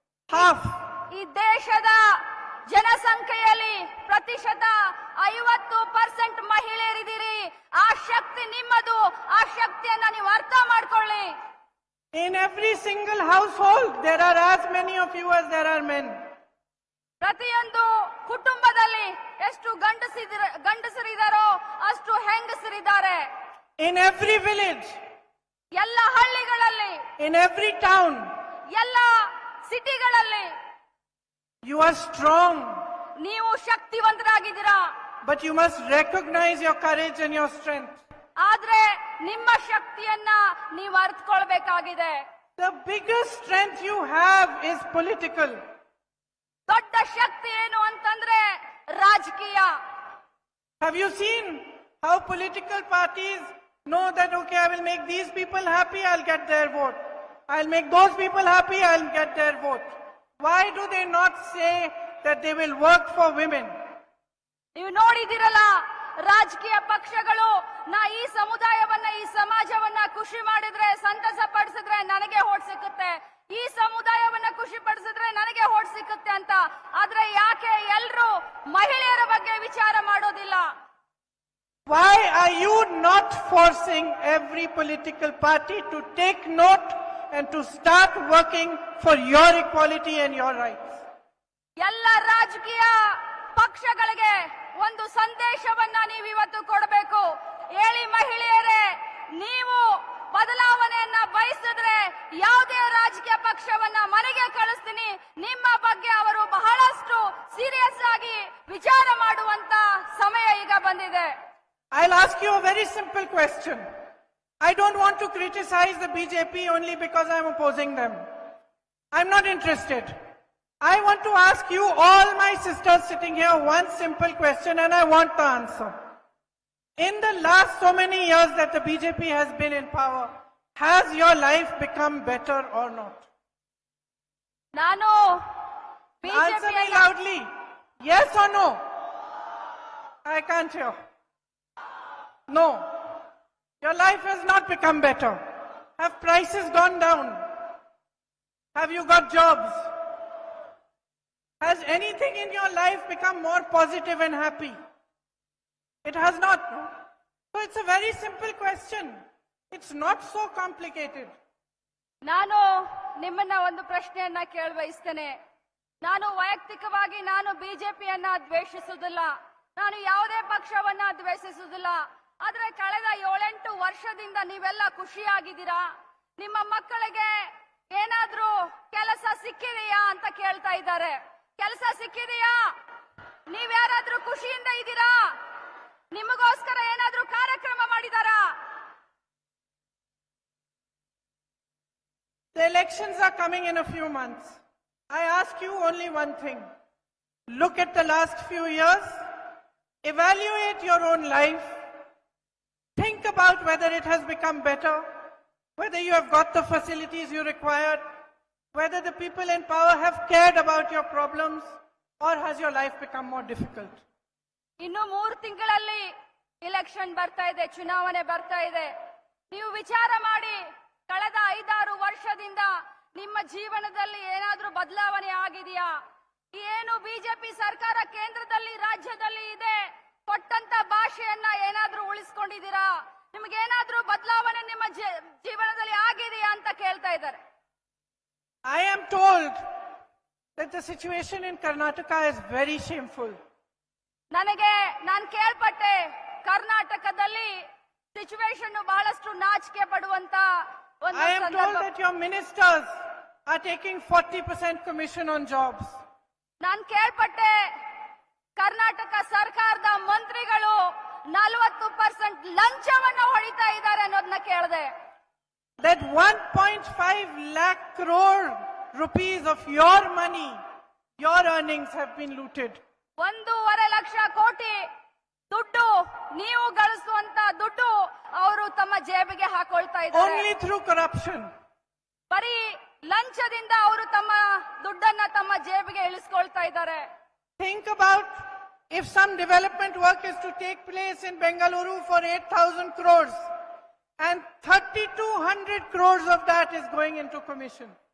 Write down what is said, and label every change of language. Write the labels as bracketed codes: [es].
[en] Half. [kn] ಈ ದೇಶದ ಜನಸಂಖ್ಯೆಯಲ್ಲಿ ಪ್ರತಿಶತ 50% ಮಹಿಳೆಯರಿದ್ದೀರಿ. ಆ ಶಕ್ತಿ ನಿಮ್ಮದು. ಆ ಶಕ್ತಿಯನ್ನ ನೀವು ಅರ್ಥ ಮಾಡ್ಕೊಳ್ಳಿ. [en] In every single household, there are as many of you as there are men. [kn] ಪ್ರತಿಯೊಂದು ಕುಟುಂಬದಲ್ಲಿ ಎಷ್ಟು ಗಂಡಸರಿದ್ದಾರೋ ಅಷ್ಟು ಹೆಂಗಸರಿದ್ದಾರೆ. [en] In every village, [kn] ಎಲ್ಲ ಹಳ್ಳಿಗಳಲ್ಲಿ, [en] in every town, [kn] ಎಲ್ಲ ಸಿಟಿಗಳಲ್ಲಿ [en] you are strong. [kn] ನೀವು ಶಕ್ತಿವಂತರಾಗಿದ್ದೀರಾ. [en] But you must recognize your courage and your strength. [kn] ಆದ್ರೆ ನಿಮ್ಮ ಶಕ್ತಿಯನ್ನ ನೀವು ಅರ್ಥಕೊಳ್ಬೇಕಾಗಿದೆ. [en] The biggest strength you have is political. [kn] ದೊಡ್ಡ ಶಕ್ತಿ ಏನು ಅಂತಂದ್ರೆ ರಾಜಕೀಯ. [en] Have you seen how political parties know that, okay, I will make these people happy, I'll get their vote. I'll make those people happy, I'll get their vote. Why do they not say that they will work for women? [kn] ನೀವು ನೋಡಿದಿರಲ್ಲ, ರಾಜಕೀಯ ಪಕ್ಷಗಳು ಈ ಸಮುದಾಯವನ್ನ, ಈ ಸಮಾಜವನ್ನ ಖುಷಿ ಮಾಡಿದ್ರೆ, ಸಂತಸ ಪಡಿಸಿದ್ರೆ ನನಗೆ ಓಟ್ ಸಿಕ್ಕುತ್ತೆ, ಈ ಸಮುದಾಯವನ್ನ ಖುಷಿ ಪಡಿಸಿದ್ರೆ ನನಗೆ ಓಟ್ ಸಿಕ್ಕುತ್ತೆ ಅಂತ. ಆದ್ರೆ ಯಾಕೆ ಎಲ್ರು ಮಹಿಳೆಯರ ಬಗ್ಗೆ ವಿಚಾರ ಮಾಡೋದಿಲ್ಲ? [en] Why are you not forcing every political party to take note and to start working for your equality and your rights? [kn] ಎಲ್ಲ ರಾಜಕೀಯ ಪಕ್ಷಗಳಿಗೆ ಒಂದು ಸಂದೇಶವನ್ನ ನೀವು ಇವತ್ತು ಕೊಡಬೇಕು. ಹೇಳಿ ಮಹಿಳೆಯರೇ, ನೀವು ಬದಲಾವಣೆಯನ್ನ ಬಯಸಿದ್ರೆ ಯಾವುದೇ ರಾಜಕೀಯ ಪಕ್ಷವನ್ನ ಮನೆಗೆ ಕಳಿಸ್ತೀನಿ. ನಿಮ್ಮ ಬಗ್ಗೆ ಅವರು ಬಹಳಷ್ಟು [en] serious [kn] ಆಗಿ ವಿಚಾರ ಮಾಡುವಂತ ಸಮಯ ಈಗ ಬಂದಿದೆ. [en] I'll ask you a very simple question. I don't want to criticize the BJP only because I'm opposing them. I'm not interested. I want to ask you, all my sisters sitting here, one simple question, and I want the answer. In the last so many years that the BJP has been in power, has your life become better or not? [kn] ನಾನು [en] Answer me loudly. Yes or no? I can't hear. No. Your life has not become better. Have prices gone down? Have you got jobs? Has anything in your life become more positive and happy? It has not. No? So it's a very simple question. It's not so complicated. [kn] ನಾನು ನಿಮ್ಮನ್ನ ಒಂದು ಪ್ರಶ್ನೆಯನ್ನ ಕೇಳಬಯಸ್ತೇನೆ. ನಾನು ವೈಯಕ್ತಿಕವಾಗಿ ನಾನು ಬಿಜೆಪಿಯನ್ನ ದ್ವೇಷಿಸುವುದಿಲ್ಲ, ನಾನು ಯಾವುದೇ ಪಕ್ಷವನ್ನ ದ್ವೇಷಿಸುವುದಿಲ್ಲ. ಆದ್ರೆ ಕಳೆದ 7-8 ವರ್ಷದಿಂದ ನೀವೆಲ್ಲ ಖುಷಿಯಾಗಿದ್ದೀರಾ? ನಿಮ್ಮ ಮಕ್ಕಳಿಗೆ ಏನಾದ್ರೂ ಕೆಲಸ ಸಿಕ್ಕಿದೆಯಾ ಅಂತ ಕೇಳ್ತಾ ಇದ್ದಾರೆ. ಕೆಲಸ ಸಿಕ್ಕಿದೆಯಾ? ನೀವ್ಯಾರಾದ್ರೂ ಖುಷಿಯಿಂದ ಇದ್ದೀರಾ? ನಿಮಗೋಸ್ಕರ ಏನಾದ್ರೂ ಕಾರ್ಯಕ್ರಮ ಮಾಡಿದಾರಾ? [en] The elections are coming in a few months. I ask you only one thing. Look at the last few years. Evaluate your own life. Think about whether it has become better, whether you have got the facilities you required, whether the people in power have cared about your problems, or has your life become more difficult? [kn] ಇನ್ನು 3 ತಿಂಗಳಲ್ಲಿ election ಬರ್ತಾ ಇದೆ, ಚುನಾವಣೆ ಬರ್ತಾ ಇದೆ. ನೀವು ವಿಚಾರ ಮಾಡಿ, ಕಳೆದ 5-6 ವರ್ಷದಿಂದ ನಿಮ್ಮ ಜೀವನದಲ್ಲಿ ಏನಾದ್ರೂ ಬದಲಾವಣೆ ಆಗಿದೆಯಾ? ಏನು ಬಿಜೆಪಿ ಸರ್ಕಾರ ಕೇಂದ್ರದಲ್ಲಿ ರಾಜ್ಯದಲ್ಲಿ ಇದೆ, ಕೊಟ್ಟಂತ ಭಾಷೆಯನ್ನ ಏನಾದ್ರೂ ಉಳಿಸ್ಕೊಂಡಿದ್ದೀರಾ? ನಿಮ್ಗೇನಾದ್ರೂ ಬದಲಾವಣೆ ನಿಮ್ಮ ಜೀವನದಲ್ಲಿ ಆಗಿದೆಯಾ ಅಂತ ಕೇಳ್ತಾ ಇದ್ದಾರೆ. [en] I am told that the situation in Karnataka is very shameful. [kn] ನಾನು ಕೇಳ್ಪಟ್ಟೆ, ಕರ್ನಾಟಕದಲ್ಲಿ [en] situation [kn] ಬಹಳಷ್ಟು ನಾಚಿಕೆ ಪಡುವಂತ ಒಂದು [en] I am told [kn] ಸಂದರ್ಭ. [en] that your ministers are taking 40% commission on jobs. [kn] ನಾನು ಕೇಳ್ಪಟ್ಟೆ, ಕರ್ನಾಟಕ ಸರ್ಕಾರದ ಮಂತ್ರಿಗಳು 40% ಲಂಚವನ್ನ ಹೊಡಿತಾ ಇದ್ದಾರೆ ಅನ್ನೋದನ್ನ ಕೇಳಿದೆ. [en] That 1.5 lakh crore rupees of your money, your earnings have been looted. [kn] 1.5 lakh ಕೋಟಿ ದುಡ್ಡು, ನೀವು ಗಳಿಸುವಂತ ದುಡ್ಡು ಅವರು ತಮ್ಮ ಜೇಬಿಗೆ ಹಾಕೊಳ್ತಾ ಇದ್ದಾರೆ. [en] Only through corruption. [kn] ಬರೀ ಲಂಚದಿಂದ ಅವರು ತಮ್ಮ ದುಡ್ಡನ್ನ ತಮ್ಮ ಜೇಬಿಗೆ ಇಳಿಸ್ಕೊಳ್ತಾ ಇದ್ದಾರೆ. [en] Think about if some development work is to take place in Bangalore for 8,000 crores and 3,200 crores of that is going into commission.